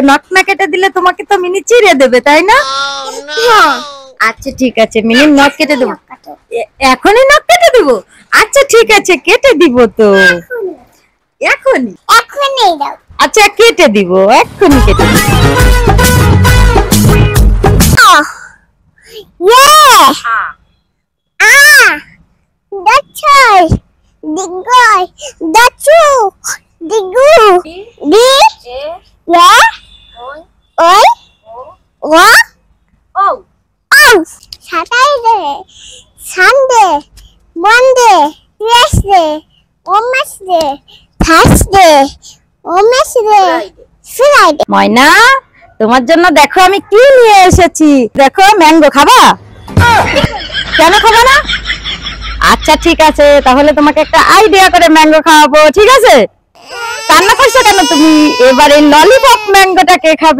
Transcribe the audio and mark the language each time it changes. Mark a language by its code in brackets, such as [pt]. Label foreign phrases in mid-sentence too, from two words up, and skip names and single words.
[bn] নখ না কেটে দিলে তোমাকে তো মিনি চিড়ে দেবে, তাই না? হ্যাঁ আচ্ছা ঠিক আছে, মিনির নখ কেটে দেবো। এখনই নখ কেটে দেবো? আচ্ছা ঠিক আছে, কেটে দিব তো। এখনই? এখনই দাও। আচ্ছা কেটে দিব, এক্ষুনি কেটে দিব। Digoy, dachu, digu, di, ya, oi, wa, oh, [en] Saturday, Sunday, Monday, Tuesday, Wednesday, Thursday, Wednesday, Friday. [bn] ময়না, তোমার জন্য দেখো আমি কি নিয়ে এসেছি। দেখো ম্যাঙ্গো, খাবা? কেন খাবা না? আচ্ছা ঠিক আছে, তাহলে তোমাকে একটা আইডিয়া করে ম্যাঙ্গো খাওয়াবো, ঠিক আছে? কান্না করছো কেন তুমি? এবার এই ললিপপ ম্যাঙ্গোটা কে খাবে?